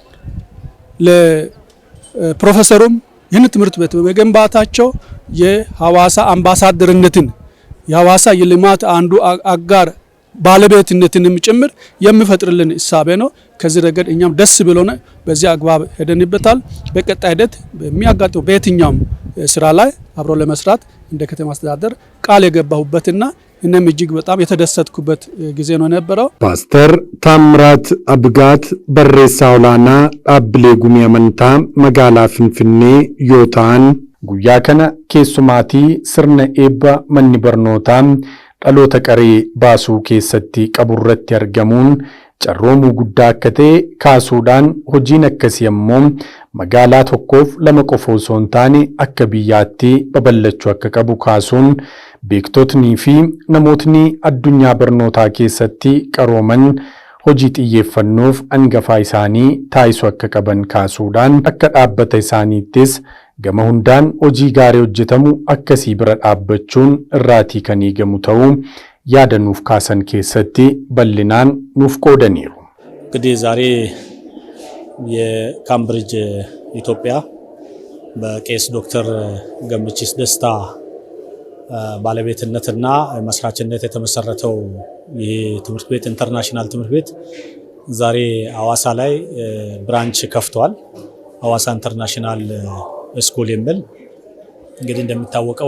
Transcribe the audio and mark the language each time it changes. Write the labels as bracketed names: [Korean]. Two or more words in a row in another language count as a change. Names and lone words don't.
[Amharic] ለፕሮፌሰሩም ይህን ትምህርት ቤት በመገንባታቸው የሐዋሳ አምባሳደርነትን የሐዋሳ የልማት አንዱ አጋር ባለቤትነትንም ጭምር የሚፈጥርልን እሳቤ ነው። ከዚህ ረገድ እኛም ደስ ብሎን በዚህ አግባብ ሄደንበታል። በቀጣይ ሂደት በሚያጋጥመው በየትኛውም ስራ ላይ አብሮ ለመስራት እንደ ከተማ አስተዳደር ቃል የገባሁበትና እኔም እጅግ በጣም የተደሰትኩበት ጊዜ ነው የነበረው። [Oromo] Paastar Tamraat Abgaat barreessaa olaanaa dabalee gumii amantaa magaalaa Finfinnee yootan guyyaa kana keessummaatii sirna eebba mana barnootaa dhaloota qaree baasuu keessatti qaburratti argamuun carroomuu guddaa akka ta'e kaasuudhaan hojiin akkasii ammoo magaalaa tokkoof 2 qofa osoo hin taane akka biyyaatti babal'achuu akka qabu kaasuun beektotnii fi namootni addunyaa barnootaa keessatti qarooman hojii xiyyeeffannoof hangafaa isaanii taasisuu akka qaban kaasuudhaan akka dhaabbata isaaniittis gama hundaan hojii gaarii hojjetamu akkasii bira dhaabbachuun irraatii kan eegamu ta'uu yaada nuuf kaasan keessatti bal'inaan nuuf qoodaniiru. [Amharic] እንግዲህ ዛሬ የካምብሪጅ ኢትዮጵያ በቄስ ዶክተር ገመቺስ ደስታ ባለቤትነትና መስራችነት የተመሰረተው ይህ ትምህርት ቤት ኢንተርናሽናል ትምህርት ቤት ዛሬ ሐዋሳ ላይ ብራንች ከፍቷል። ሐዋሳ ኢንተርናሽናል ስኩል የሚል እንግዲህ እንደሚታወቀው